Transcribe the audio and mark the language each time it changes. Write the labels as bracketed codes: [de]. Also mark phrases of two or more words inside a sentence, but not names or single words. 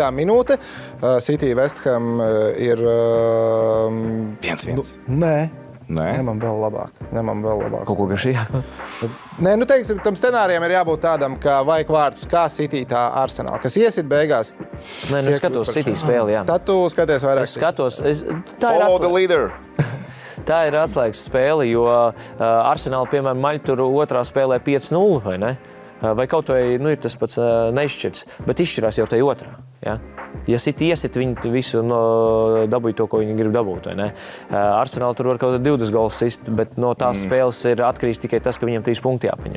[lv] minūte, City West Ham ir... 1-1. Nē, man vēl labāk. Kaut ko garšījā. Nē, teiksim, tam scenārijam ir jābūt tādam, ka vajag vārtus kā City, tā Arsenal, kas iesit beigās. Nē, es skatos City spēli, jā. Tad tu skaties vairāk. Es skatos. [en] Follow the leader. [lv] Tā ir atslēgas spēle, jo Arsenal, piemēram, maļ tur otrā spēlē 5-0, vai ne? Vai kaut vai ir tas pats neizšķirts, bet izšķirās jau tai otrā. Ja? Ja City iesit, viņi visu dabūja to, ko viņi grib dabūt. Vai ne? Arsenal tur var kaut kādā 20 golus sist, bet no tās spēles ir atkarīgs tikai tas, ka viņam 3 punkti jāpaņem.